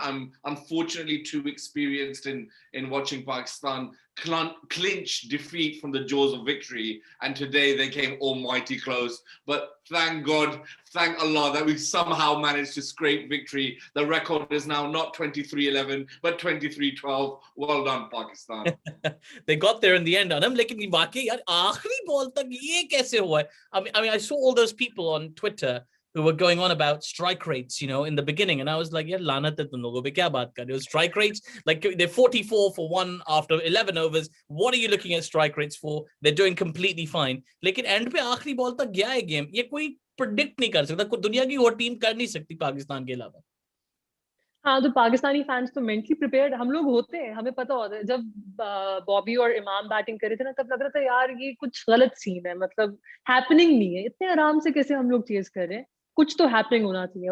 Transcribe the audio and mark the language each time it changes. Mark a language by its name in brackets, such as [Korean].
[English] I'm unfortunately too experienced in watching Pakistan clinch defeat from the jaws of victory. And today they came almighty close. But thank God, thank Allah that we somehow managed to scrape victory. The record is now not 23-11, but 23-12. Well done, Pakistan. They got there in the end, Anam. [Hindi] लेकिन बाकी यार आखिरी ball तक ये कैसे हुआ? [English] I mean, I saw all those people on Twitter who were going on about strike rates, in the beginning. And I was like, yeah, [Hindi] lanat hai tum logo pe, kya baat kar rahe ho? [English] Strike rates, like they're 44 for one after 11 overs. What are you looking at strike rates for? They're doing completely fine. [Hindi] Lekin end pe aakhri ball tak gaya hai game. Ye koi predict nahi kar sakta. Koi दुनिया की और team कर नहीं सकती पाकिस्तान के अलावा. हाँ, तो पाकिस्तानी फैंस तो मेंटली प्रिपेयर्ड हम लोग होते हैं, हमें पता होता है. जब बॉबी और इमाम बैटिंग कर रहे थे ना, तब लग रहा था यार ये कुछ गलत सीन है, मतलब हैपनिंग नहीं है. इतने आराम से कैसे हम लोग चेज कर रहे हैं, कुछ तो हैपनिंग होना चाहिए.